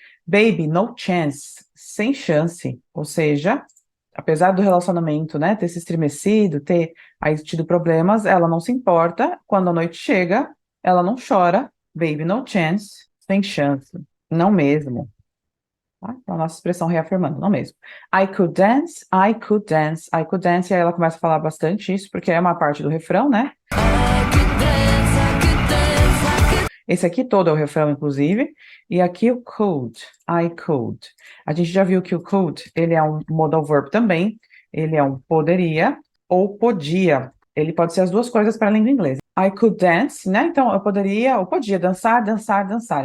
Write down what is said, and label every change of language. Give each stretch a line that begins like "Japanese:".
English: Baby, no chance,
Portuguese: sem chance. Ou seja, apesar do relacionamento, né, ter se estremecido, ter aí tido problemas, ela não se importa. Quando a noite chega, ela não chora.
English: Baby, no chance,
Portuguese: sem chance. Não mesmo. Tá? Então, a nossa expressão reafirmando, não mesmo.
English: I could dance, I could dance,
Portuguese: I could dance. E aí ela começa a falar bastante isso, porque é uma parte do refrão, né?
English: I could dance, I could dance, I could.
Portuguese: Esse aqui todo é o refrão, inclusive. E aqui o could, I could. A gente já viu que o could, ele é um modal verb também. Ele é um poderia ou podia. Ele pode ser as duas coisas para a língua inglesa.
English: I could dance,
Portuguese: né? Então, eu podia dançar, dançar, dançar.